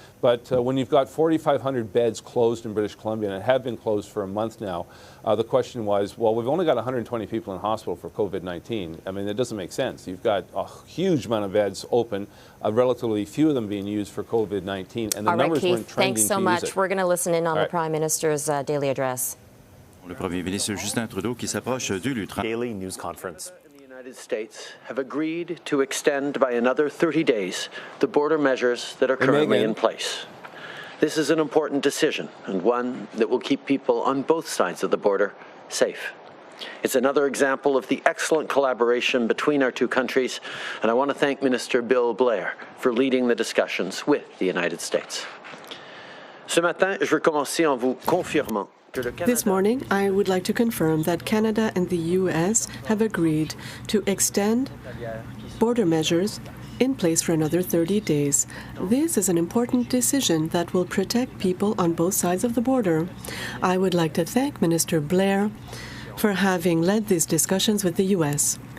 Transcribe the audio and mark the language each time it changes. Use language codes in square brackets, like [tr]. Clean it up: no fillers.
[en] But when you've got 4,500 beds closed in British Columbia, and have been closed for a month now, the question was, well, we've only got 120 people in hospital for COVID-19. I mean, it doesn't make sense. You've got a huge amount of beds open, relatively few of them being used for COVID-19, and the numbers weren't trending to use it. Thanks so much. We're going to listen in on the Prime Minister's daily address. [fr] Le Premier ministre Justin Trudeau qui s'approche du Lutrin. [en] Daily news conference. The United States have agreed to extend by another 30 days the border measures that are currently in place. This is an important decision, and one that will keep people on both sides of the border safe. It's another example of the excellent collaboration between our two countries, and I want to thank Minister Bill Blair for leading the discussions with the United States. [fr] Ce matin, je veux commencer en vous confirmant. [en] This morning, I would like to confirm that Canada and the U.S. have agreed to extend border measures in place for another 30 days. This is an important decision that will protect people on both sides of the border. I would like to thank Minister Blair for having led these discussions with the U.S.